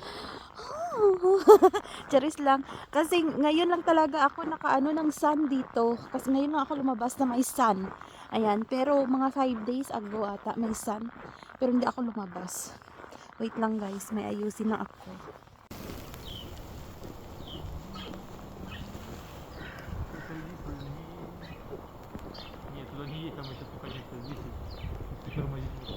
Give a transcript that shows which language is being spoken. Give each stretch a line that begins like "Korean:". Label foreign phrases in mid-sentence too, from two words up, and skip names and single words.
Filipino: Charis lang. Kasi ngayon lang talaga ako nakaano ng sun dito. Kasi ngayon lang ako lumabas na may sun. Ayan. Pero mga 5 days ago ata may sun. Pero hindi ako lumabas. Wait lang guys. May ayusin na ako.
Russian: Нет, туда не едь, там мы сейчас подняться здесь и тормозить можно.